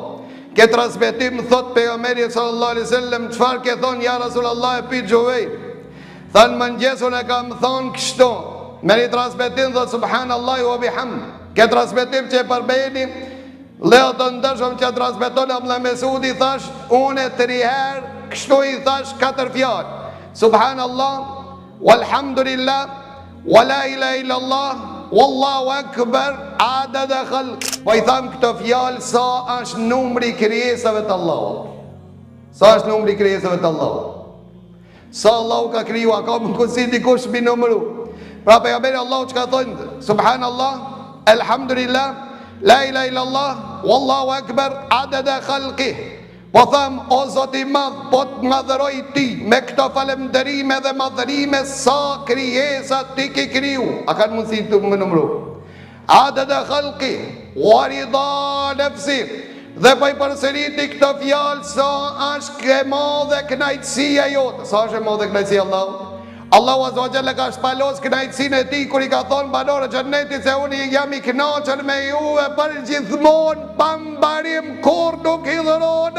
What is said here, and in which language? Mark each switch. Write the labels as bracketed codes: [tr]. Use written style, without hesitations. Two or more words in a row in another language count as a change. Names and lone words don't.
[sq] Ke transmetim thot pejgamberi [ar] صلى الله عليه وسلم, [sq] çfarë ke thonë [ar] يا رسول الله [sq] e pi Xhuvairi? Than mëngjesun e kam thonë kështu. Me një transmetim thot [ar] سبحان الله وبحمده. [sq] Ke transmetim që e përbejni, leo të ndërshëm që transmeton Abdullah Mesudi, thash unë 3 herë kështu i thash 4 fjalë. [ar] سبحان الله، والحمد لله، ولا إله إلا الله، والله أكبر، عدد خلق. [sq] Po i tham këto fjalë sa është numri krijesave të Allahut. Sa është numri krijesave të Allahut? Sa Allahu ka kriju, a ka mundësi dikush mi numëru? Pra pejgamberi Allahu çka thonë? [ar] سبحان الله، الحمد لله، لا إله إلا الله، والله أكبر، عدد خلقه. [sq] Po tham, o Zoti i madh, po të madhëroj ti me këto falënderime dhe madhërime sa krijesa ti ke kriju. A kanë mundësi të më numëru? [ar] عدد خلقه، ورضا نفسه. [sq] Dhe po i përsëriti këto fjalë sa është e madhe kënaqësia jote. Sa është e madhe kënaqësia Allahut? [ar] الله عز وجل [sq] ka shpalos kënaqësinë e tij kur i ka thonë banorë xhennetit se unë jam i kënaqur me juve për gjithmonë, pa mbarim, kur nuk hidhërona.